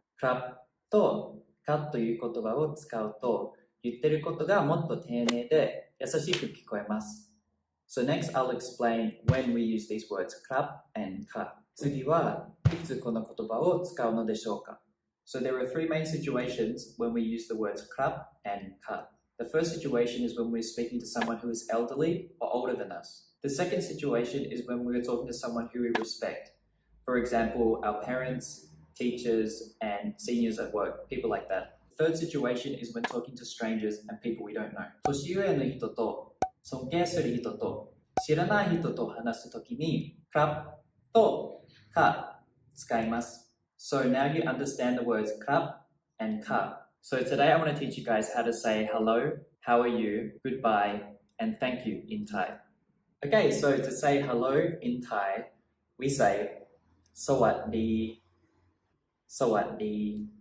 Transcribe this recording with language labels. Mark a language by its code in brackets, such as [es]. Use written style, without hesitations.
[ja] Krap と ka という言葉を使うと、言ってることがもっと丁寧で優しく聞こえます。 [en] So next I'll explain when we use these words krap and ka. [ja] 次はいつこの言葉を使うのでしょうか? [en] So there are three main situations when we use the words krap and ka. The first situation is when we're speaking to someone who is elderly or older than us. The second situation is when we're talking to someone who we respect. For example, our parents, teachers, and seniors at work, people like that. The third situation is when talking to strangers and people we don't know. [ja] 年上の人と尊敬する人と知らない人と話すときに krap と ka 使います。 [en] So now you understand the words krap and ka. So today I want to teach you guys how to say hello, how are you, goodbye, and thank you in Thai. Okay, so to say hello in Thai, we say sawadee, sawadee.